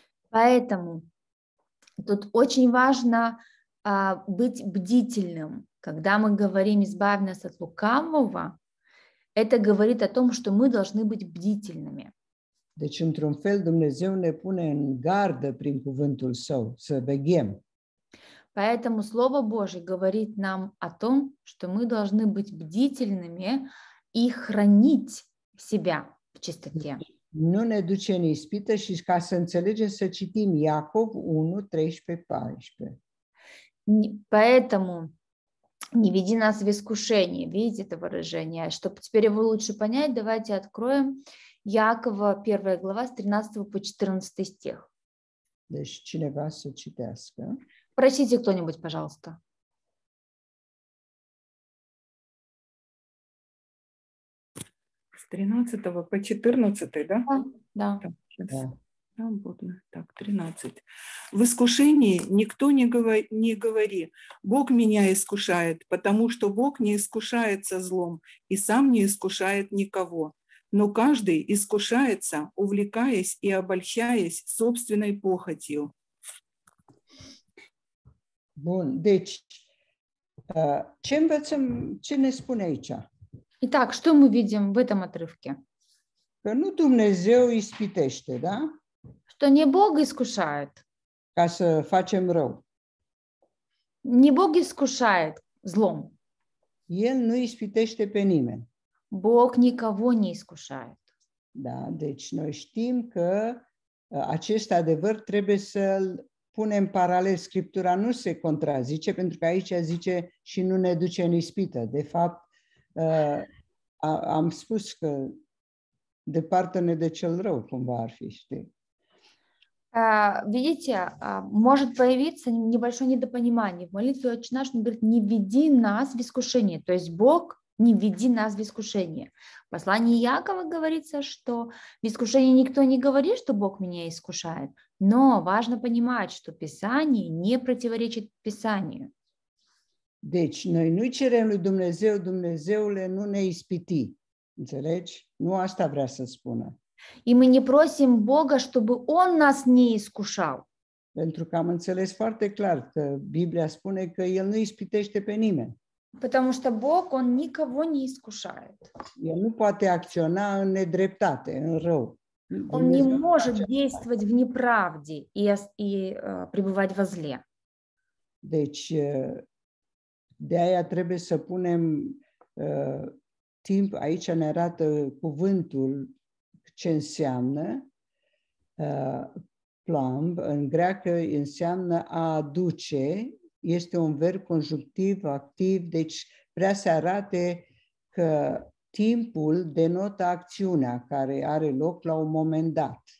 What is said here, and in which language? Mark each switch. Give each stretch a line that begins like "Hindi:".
Russian: Поэтому тут очень важно быть бдительным. Когда мы говорим «избавь нас от лукавого», это говорит о том, что мы должны быть бдительными.
Romanian: Deci, într-un fel, Dumnezeu ne pune în gardă prin cuvântul Său, să veghem.
Russian: Поэтому Слово Божье говорит нам о том, что мы должны быть бдительными и хранить себя в чистоте.
Romanian: Nu ne duce în ispită și ca să înțelegem să citim Iacov 1, 13, 14.
Russian: Поэтому не веди нас в искушение. Видите это выражение? Чтобы теперь его лучше понять, давайте откроем Иакова, 1 глава, с 13 по 14 стих.
Romanian: Deci cineva să citească.
Russian: Прочтите кто-нибудь, пожалуйста. С 13 по 14, да? Да.
Romanian: Da.
Russian: Там буду. Так, 13. В искушении никто не говори, Бог меня искушает, потому что Бог не искушается злом и сам не искушает никого. Но каждый искушается, увлекаясь и обольщаясь собственной похотью.
Romanian: Bun, deci, ce învățăm, ce ne spune aici?
Russian: Итак, что мы видим в этом отрывке?
Romanian: Că nu Dumnezeu ispitește, da?
Russian: Что не Бог искушает.
Romanian: Ca să facem rău.
Russian: Не Бог искушает злом.
Romanian: El nu ispitește pe nimeni.
Russian: Бог никого не искушает.
Romanian: Da? Deci noi știm că acest adevăr trebuie să-l punem paralel. Scriptura nu se contrazice, pentru că aici zice și nu ne duce în ispită. De fapt, am spus că departe-ne de cel rău, cumva ar fi, știi?
Russian: Видите, может появиться небольшое недопонимание. В молитве «Отче наш» он говорит, не веди нас в искушение. То есть Бог не введи нас в искушение. В послании Иакова говорится, что в искушении никто не говорит, что Бог меня искушает, но важно понимать, что Писание не противоречит Писанию.
Romanian: Deci, noi nu cerem lui Dumnezeu, Dumnezeule, nu ne ispiti. Înțelegi? Nu asta vrea să spună.
Russian: И мы не просим Бога, чтобы Он нас не искушал.
Romanian: Pentru că am înțeles foarte clar că Biblia spune că El nu ispitește pe nimeni.
Russian: Потому что Бог, Он никого не искушает.
Romanian: El nu poate acționa în nedreptate, în rău.
Russian: Он не может действовать в неправде и пребывать во зле.
Romanian: Deci, de aia trebuie să punem timp, aici ne arată cuvântul ce înseamnă. Plumb, în greacă înseamnă a aduce, este un verb conjunctiv activ, deci vrea să arate că timpul denotă acțiunea care are loc la un moment dat.